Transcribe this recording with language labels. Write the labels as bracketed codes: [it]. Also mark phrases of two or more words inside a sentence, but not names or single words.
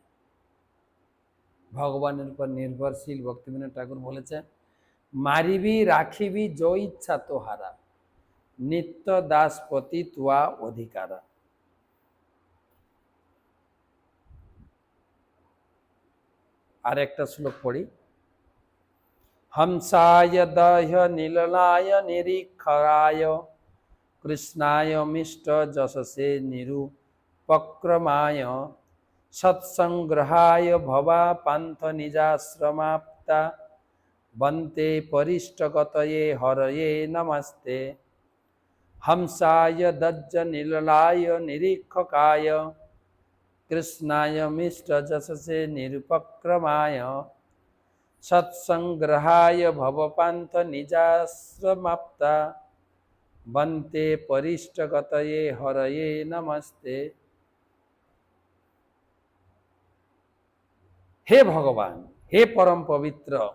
[bn] ভগবানের উপর নির্ভরশীল। ভক্তিবিনোদ ঠাকুর বলেছেন, মারিবি রাখিবি যো ইচ্ছা তোহারা, নিত্য দাসপতি তুয়া অধিকারা। আর একটা শ্লোক পড়ি। [sa] হংসায় দহ্য নীললায় নিরীক্ষরায় কৃষ্ণায় মিষ্ট যশসে নিরুপক্রমায় সৎসংগ্রহায় ভবা পান্থ নিজাশ্রমাপ্তা বন্তে পরিষ্টগতয়ে হরয়ে নমস্তে। হংসায় দজ্জ নীললায় নিরীক্ষকায় কৃষ্ণায় মিষ্ট যশসে নিরুপক্রমায় সৎসংগ্রহায় ভবপান্থ নিজাশ্রমাপ্তা বন্তে পরিষ্টগতয়ে হরয়ে নমস্তে। [bn] হে ভগবান, হে পরম পবিত্র,